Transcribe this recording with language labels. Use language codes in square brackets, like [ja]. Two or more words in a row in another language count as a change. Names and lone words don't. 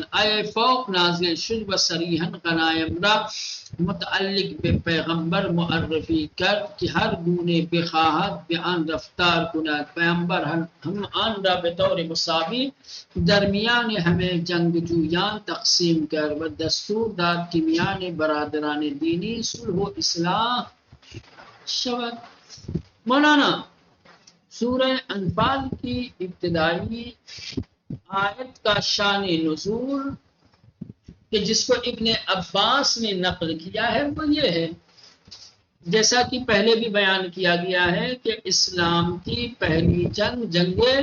[fa] آیه فوق نازل شد و صریحا غنایم را متعلق به پیغمبر معرفی کرد که هر گونه بخواهد به آن رفتار کند. پیغمبر هم آن را به طور مساوی در میان همه جنگجویان تقسیم کرد و دستور داد که میان برادران دینی صلح و اصلاح شود۔ [ur] مولانا سورہ انفال کی ابتدائی آیت کا شان نزول کہ جس کو ابن عباس نے نقل کیا ہے وہ یہ ہے، جیسا کہ پہلے بھی بیان کیا گیا ہے کہ اسلام کی پہلی جنگ